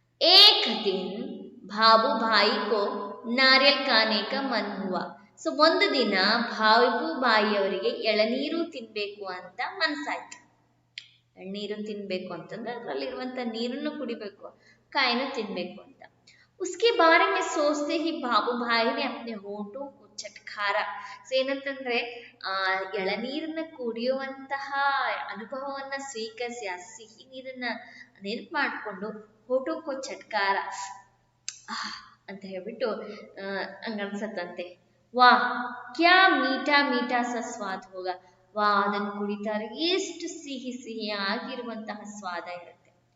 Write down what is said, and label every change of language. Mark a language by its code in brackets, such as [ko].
[hi] एक दिन भाबू भाई को नारियल खाने का मन हुआ. [kn] ಸೊ ಒಂದು ದಿನ ಭಾಬು ಬಾಯಿಯವರಿಗೆ ಎಳನೀರು ತಿನ್ಬೇಕು ಅಂತ ಮನಸ್ಸಾಯ್ತು. ಎಳ್ನೀರು ತಿನ್ಬೇಕು ಅಂತಂದ್ರೆ ಅದರಲ್ಲಿರುವಂತ ನೀರನ್ನು ಕುಡಿಬೇಕು, ಕಾಯಿನ ತಿನ್ಬೇಕು ಅಂತ. [hi] उसके बारे में सोचते ही ಬಾಬು ಭಾಯಿ ने अपने होठों को चटकारा. [kn] ಸೊ ಏನಂತಂದ್ರೆ ಎಳನೀರನ್ನ ಕುಡಿಯುವಂತಹ ಅನುಭವವನ್ನ ಸ್ವೀಕರಿಸಿ ಆ ಸಿಹಿ ನೀರನ್ನ ನೆನಪು ಮಾಡಿಕೊಂಡು ಹೋಟೋಕೋ ಚಟ್ಕಾರ ಅಂತ ಹೇಳ್ಬಿಟ್ಟು ಹಂಗನ್ಸತ್ತಂತೆ. [hi] ವಾ, ಕ್ಯಾ ಮೀಠಾ ಮೀಠಾ ಸ ಸ್ವಾದ ಹೋಗ. [kn] ವಾ, ಅದನ್ನು ಕುಡಿತಾರೆ ಎಷ್ಟು ಸಿಹಿ ಸಿಹಿಯಾಗಿರುವಂತಹ ಸ್ವಾದ ಇರುತ್ತೆ.